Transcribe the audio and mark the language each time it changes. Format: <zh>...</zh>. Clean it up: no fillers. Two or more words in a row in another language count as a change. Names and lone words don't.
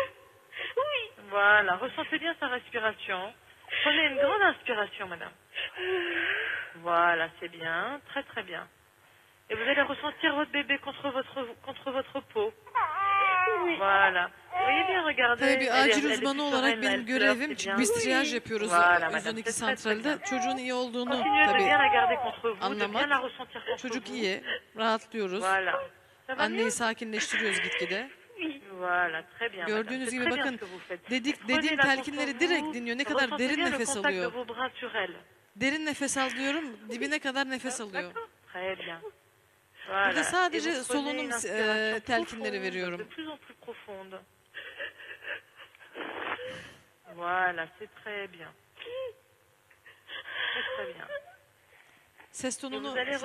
<fr>Oui. Voilà. Ressentez bien sa respiration. Prenez une grande inspiration, madame. Voilà, c'est bien. Très, très bien. Et vous allez ressentir votre bébé contre votre peau. Oui. Voilà. Vous voyez bien, regardez.</fr> <tr>Tabii bir</tr> <fr>Elle est-</fr> <tr>acil</tr> <fr>elle est</fr> <tr>uzmanı</tr> <fr>plus</fr> <tr>olarak</tr> <fr>sereine,</fr> <tr>benim</tr> <fr>elle pleure,</fr> <tr>görevim,</tr> <fr>c'est</fr> <tr>çünkü</tr> <fr>bien.</fr> <tr>biz triyaj yapıyoruz</tr> <fr>Voilà, madame,</fr> <tr>112</tr> <fr>c'est très, très</fr> <tr>santralde.</tr> <fr>bien.</fr> <tr>Çocuğun iyi olduğunu</tr> <fr>Continuez de</fr> <tr>tabii</tr> <fr>bien la garder contre vous, de</fr> <tr>anlamak.</tr> <fr>bien la ressentir contre</fr> <tr>Çocuk</tr> <fr>vous.</fr> <tr>iyi, rahatlıyoruz.</tr> <fr>Voilà. Ça va</fr> <tr>Anneyi</tr> <fr>mieux?</fr> <tr>sakinleştiriyoruz gitgide.</tr> <fr>Voilà, très bien.</fr> <tr>Gördüğünüz</tr> <fr>madame. C'est</fr> <tr>gibi</tr> <fr>très bien</fr> <tr>bakın</tr> <fr>ce que vous faites.</fr> <tr>dediğim</tr> <fr>Prenez-la</fr> <tr>telkinleri</tr> <fr>contre</fr> <tr>direkt</tr> <fr>vous,</fr> <tr>dinliyor. Ne kadar</tr> <fr>ressentez</fr> <tr>derin</tr> <fr>bien le</fr> <tr>nefes</tr> <fr>contact de</fr> <tr>alıyor.</tr> <fr>vos bras sur elle.</fr> <tr>Derin nefes alıyorum, dibine kadar nefes alıyor.</tr> <fr>D'accord? Très bien. Voilà.</fr> <tr>Burada</tr> <fr>Et</fr> <tr>sadece</tr> <fr>vous prenez</fr> <tr>solunum</tr> <fr>une inspiration</fr> <tr>telkinleri</tr> <fr>profonde, veriyorum. de plus en plus profonde. Voilà, c'est très bien. Très très bien.</fr> <tr>Ses</tr> <fr>Et</fr> <tr>tonunu</tr> <fr>vous allez</fr>